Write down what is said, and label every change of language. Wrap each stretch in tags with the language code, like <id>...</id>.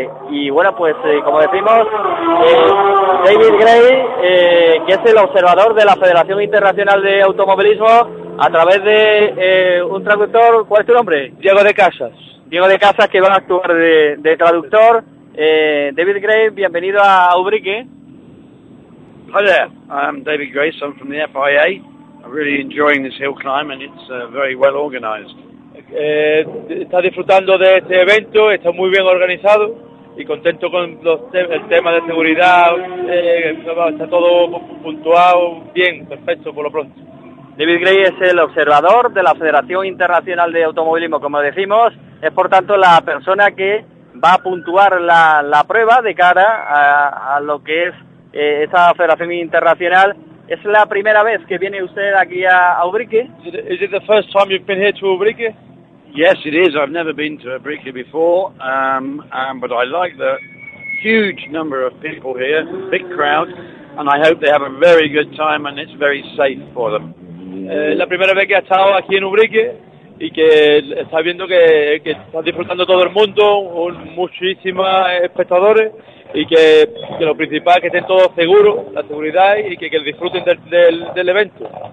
<es>Y bueno, pues como decimos, David Gray, que es el observador de la Federación Internacional de Automovilismo, a través de un traductor. ¿Cuál es tu nombre? Diego de Casas. Diego de Casas, que va a actuar de traductor. David Gray, bienvenido a Ubrique.</es> <en>Hi there, I'm David Gray, I'm from the FIA. I'm really enjoying this hill climb and it's very well organized.</en> <es>Está disfrutando de este evento, está muy bien organizado y contento con el tema de seguridad, está todo puntuado, bien, perfecto por lo pronto. David Gray es el observador de la Federación Internacional de Automovilismo, como decimos, es por tanto la persona que va a puntuar la prueba de cara a lo que es esta Federación Internacional. ¿Es la primera vez que viene usted aquí a Ubrique?</es> <en>Is it the first time you've been here to Ubrique? Yes, it is. I've never been to Ubrique before, but I like the huge number of people here, big crowd, and I hope they have a very good time and it's very safe for them.</en> <es>La primera vez que ha estado aquí en Ubrique y que está viendo que está disfrutando todo el mundo, muchísimos espectadores, y que lo principal es que estén todos seguros, la seguridad, y que disfruten del evento.</es>